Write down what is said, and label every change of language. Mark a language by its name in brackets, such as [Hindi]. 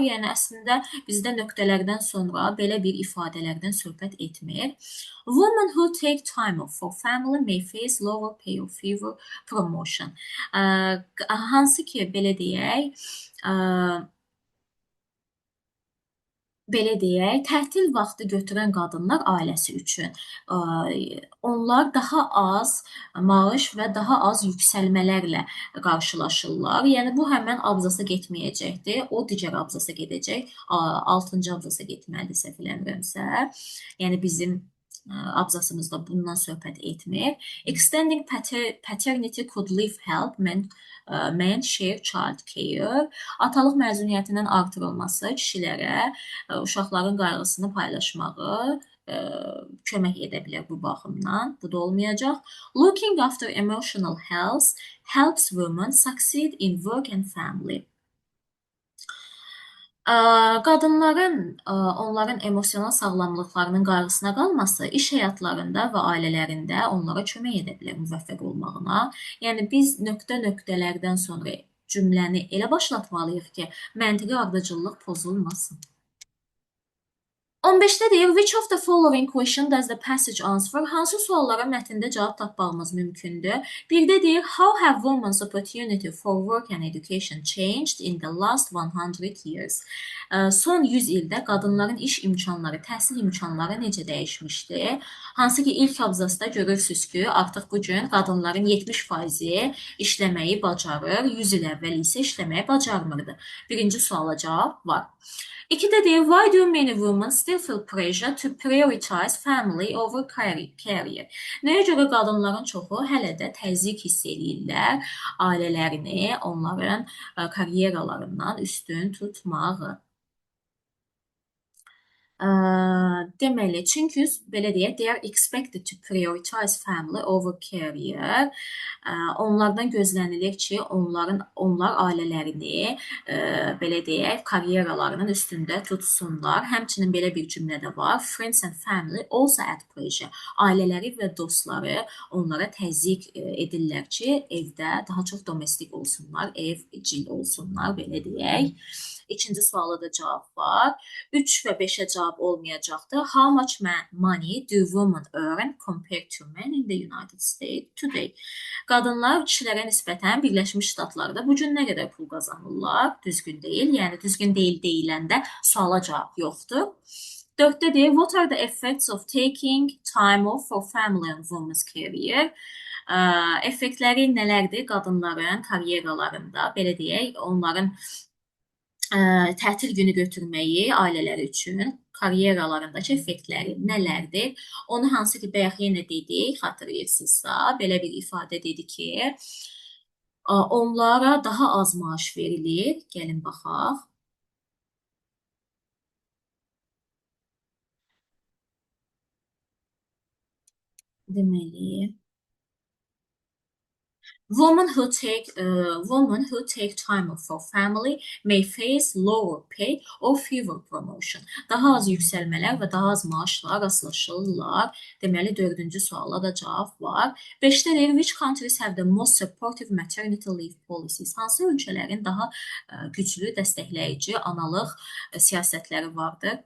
[Azerbaijani] Yəni əslində bizdə nöqtələrdən sonra belə bir ifadələrdən söhbət etmir. [English] Women who take time off for family may face lower pay or fewer promotion. [Azerbaijani] Hansı ki, belə deyək, belə deyək, tətil vaxtı götürən qadınlar ailəsi üçün onlar daha az maaş və daha az yüksəlmələrlə qarşılaşırlar. Yəni bu həmin abzasa getməyəcəkdir. O digər abzasa gedəcək. 6-cı abzasa getməlidir səhv eləmirəmsə. Yəni bizim abzasımızda bundan söhbət etmir. [English] Extending paternity could leave help men share child care. [Azerbaijani] Atalıq məzuniyyətinin artırılması kişilərə uşaqların qayğısını paylaşmağı kömək edə bilər bu baxımdan. Bu da olmayacaq. [English] Looking after emotional health helps women succeed in work and family. [Azerbaijani] Qadınların onların emosional sağlamlıqlarının qayğısına qalması iş həyatlarında və ailələrində onlara kömək edə bilər müvəffəq olmağına. Yəni biz nöqtələrdən sonra cümləni elə başlatmalıyıq ki, məntiqi ardıcıllıq pozulmasın. 15-də deyir, [English] which of the following question does the passage answer? [Azerbaijani] Hansı suallara mətndə cavab tapmağımız mümkündür? Birdə deyir, [English] how have women's opportunity for work and education changed in the last 100 years? [Azerbaijani] Son 100 ildə qadınların iş imkanları, təhsil imkanları necə dəyişmişdir? Hansı ki, ilk abzasda görürsünüz ki, artıq bu gün qadınların 70%-i işləməyi bacarır, 100 il əvvəl isə işləməyi bacarmırdı. Birinci suala cavab var. 2-də deyir, [English] why do many women still feel pressure to prioritize family over career? [Azerbaijani] Nəyə görə qadınların çoxu hələ də təzyiq hiss edirlər ailələrini onların karyeralarından üstün tutmağı? Deməli, çünki belə deyək, [English] they are expected to prioritize family over career. [Azerbaijani] Onlardan gözlənilir ki, onlar ailələrini belə deyək, karyeralarının üstündə tutsunlar. Həmçinin belə bir cümlə də var. [English] Friends and family also add pressure. [Azerbaijani] Ailələri və dostları onlara təzyiq edirlər ki, evdə daha çox domestik olsunlar, evcil olsunlar, belə deyək. İkinci suala da cavab var. 3 və 5-ə cavab olmayacaqdır. [English] How much money do women earn compared to men in the United States today? [Azerbaijani] Qadınlar kişilərə nisbətən Birləşmiş Ştatlarda bu gün nə qədər pul qazanırlar? Düzgün deyil. Yəni düzgün deyil deyiləndə suala cavab yoxdur. 4-də deyir, [English] what are the effects of taking time off for family and women's career? [Azerbaijani] Effektləri nələrdir qadınların karyeralarında? Belə deyək, onların tətil günü götürməyi ailələr üçün karyeralarındakı effektləri nələrdir? Onu hansı ki, bayaq yenə dedik, xatırlayırsınızsa, belə bir ifadə dedi ki, onlara daha az maaş verilir. Gəlin baxaq. [English] Deməli, women who take time off for family may face lower pay or fewer promotion. [Azerbaijani] Daha az yüksəlmələr və daha az maaşla rastlaşırlar. Deməli, 4-cü suala da cavab var. 5-də deyir, [English] which countries have the most supportive maternity leave policies? [Azerbaijani] Hansı ölkələrin daha güclü, dəstəkləyici analıq siyasətləri vardır?